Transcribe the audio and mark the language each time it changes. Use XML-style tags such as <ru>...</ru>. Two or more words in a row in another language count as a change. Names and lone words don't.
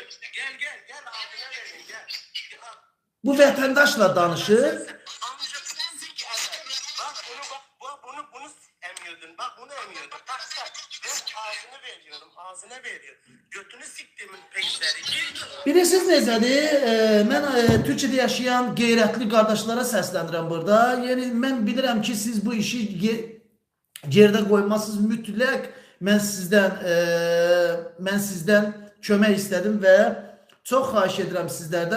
<tr>Gel ağzına vereyim gel.</tr> <az>Bu vətəndaşla danışır.</az> <tr>Amca sik evet. Bak bunu emiyordun. Bak bunu emiyordun. Bak sen, ben ağzını veriyorum, ağzına veriyorum. Götünü siktiğimin peşleri. Gel lan.</tr> <az>Bilirsiniz necədir? Mən Türkiyədə yaşayan qeyrətli qardaşlara səslənirəm burada. Yəni, mən bilirəm ki, siz bu işi gerdə qoymazsınız. Mütləq mən sizdən kömək istədim və çox xahiş edirəm sizlərdən.</az>